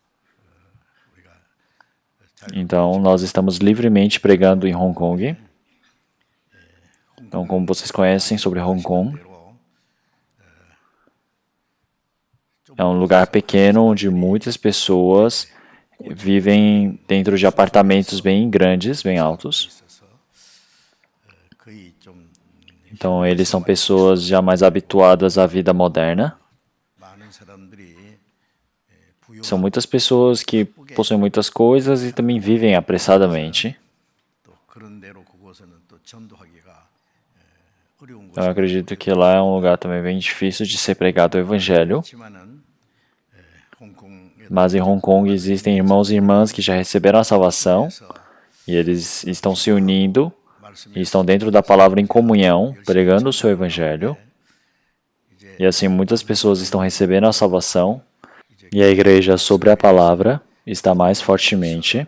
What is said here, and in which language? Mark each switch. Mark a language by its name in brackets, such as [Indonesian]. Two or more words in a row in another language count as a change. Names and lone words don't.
[Portuguese] Então nós estamos livremente pregando em Hong Kong. Então, como vocês conhecem sobre Hong Kong, é um lugar pequeno onde muitas pessoas vivem dentro de apartamentos bem grandes, bem altos. [Korean] 거의 좀 [Portuguese] Então, eles são pessoas já mais habituadas à vida moderna. [Korean] 많은 사람들이 [Portuguese] São muitas pessoas que possuem muitas coisas e também vivem apressadamente. [Korean] 또 그런 대로 그곳에는 또 전도하기가 어려운 [Portuguese] Então, eu acredito que lá é um lugar também bem difícil de ser pregado o evangelho. [Korean] 곳이지만은 홍콩에 [Portuguese] Mas em Hong Kong existem irmãos e irmãs que já receberam a salvação e eles estão se unindo e estão dentro da palavra em comunhão, pregando o seu evangelho. E assim muitas pessoas estão recebendo a salvação e a igreja sobre a palavra está mais fortemente.